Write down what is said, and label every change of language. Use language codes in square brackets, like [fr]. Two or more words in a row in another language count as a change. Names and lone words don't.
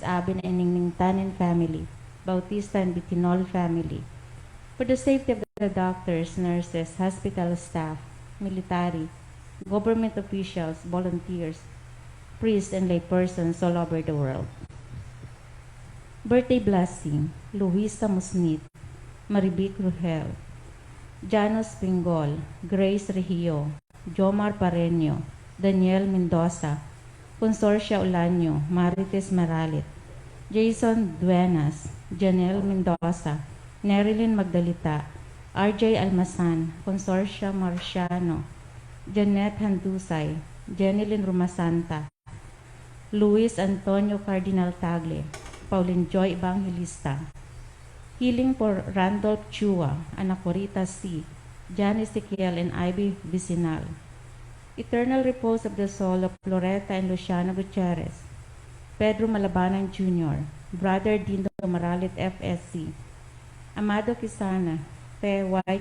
[en] Abin and Ningning Tan and family, Bautista and Bitinol family. For the safety of the doctors, nurses, hospital staff, military, government officials, volunteers, priests, and laypersons all over the world. Birthday blessing, Luisa Musnit, Maribic Rugel, Janos Pingol, Grace Regio, Jomar Pareño, Daniel Mendoza, Consorcia Olaño, Marites Maralit, Jason Duenas, Janelle Mendoza, Nerilyn Magdalita, RJ Almasan, Consorcia Marciano, Janet Handusay, Jenilyn Rumasanta, Luis Antonio Cardinal Tagle, Pauline Joy Evangelista, Healing for Randolph Chua, Anacorita C., Jan Ezequiel and Ivy Vicinal, Eternal repose of the soul of Floreta and Luciano Gutierrez, Pedro Malabanan Jr., Brother Dindo Maralit FSC, Amado Quisana, P.Y.